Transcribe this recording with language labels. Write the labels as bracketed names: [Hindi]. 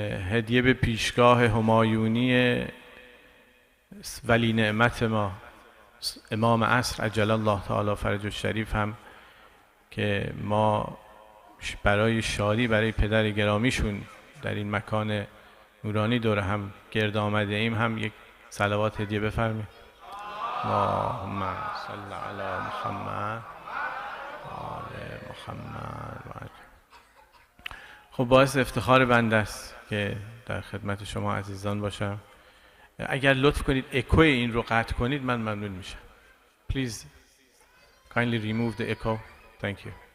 [Persian] هدیه به پیشگاه همایونی ولی نعمت ما امام عصر عجل الله تعالی فرجه الشریف هم که ما برای شادی برای پدر گرامیشون در این مکان نورانی دور هم گرد آمده ایم، هم یک صلوات هدیه بفرمایید. اللهم صل علی محمد آل محمد. خب باعث افتخار بنده است که در خدمت شما عزیزان باشم. اگر لطف کنید اکوی این رو قطع کنید من ممنون میشم. [English] Please kindly remove the echo. Thank you.